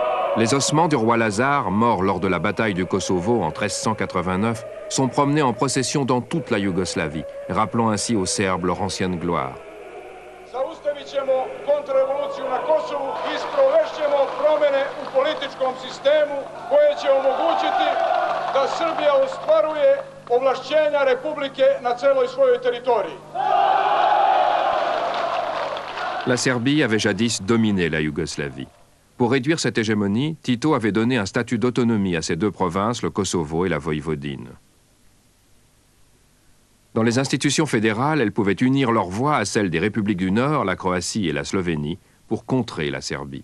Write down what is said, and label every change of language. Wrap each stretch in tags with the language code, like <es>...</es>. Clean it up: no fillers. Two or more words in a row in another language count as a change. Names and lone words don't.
<fr>Les ossements du roi Lazare, mort lors de la bataille du Kosovo en 1389, sont promenés en procession dans toute la Yougoslavie, rappelant ainsi aux Serbes leur ancienne gloire.</fr> <sr>Zaustavit ćemo kontrarevoluciju na Kosovu i sprovešćemo promjene u političkom sistemu koje će omogućiti da Srbija ostvaruje ovlašćenja Republike na celoj svojoj teritoriji.</sr> <fr>La Serbie avait jadis dominé la Yougoslavie. Pour réduire cette hégémonie, Tito avait donné un statut d'autonomie à ces deux provinces, le Kosovo et la Voïvodine. Dans les institutions fédérales, elles pouvaient unir leur voix à celles des républiques du Nord, la Croatie et la Slovénie, pour contrer la Serbie.</fr>